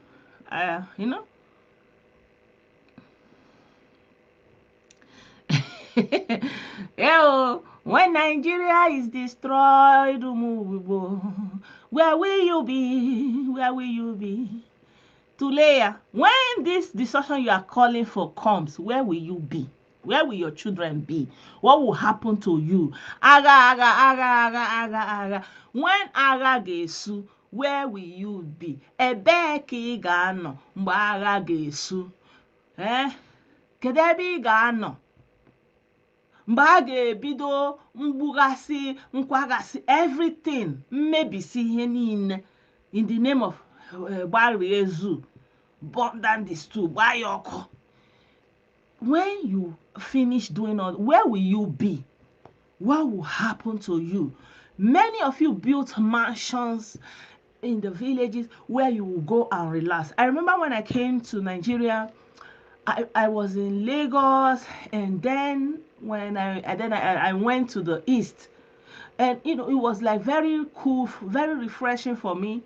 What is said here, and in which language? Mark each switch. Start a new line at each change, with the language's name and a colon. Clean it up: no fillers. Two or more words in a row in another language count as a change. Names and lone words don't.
English: When Nigeria is destroyed, where will you be? Tuleya, when this destruction you are calling for comes, where will you be? Where will your children be? What will happen to you? Aga.
Igbo: When aga ga-esu,
English: where will you be?
Igbo: Ebee ka ị ga-anọ mgbe agha ga-esu? Kedu ebe ị ga-anọ? Mgbe a ga-ebido mgbugasị, nkwagasị, everything, mmebisi ihe niile
English: in the name of
Igbo: gbarie ezu,
English: burn down the stool,
Igbo: gbaa ya ọkụ.
English: When you finish doing all, where will you be? What will happen to you? Many of you built mansions in the villages where you will go and relax. I remember when I came to Nigeria, I was in Lagos, and then when I went to the east, and it was like very cool, very refreshing for me.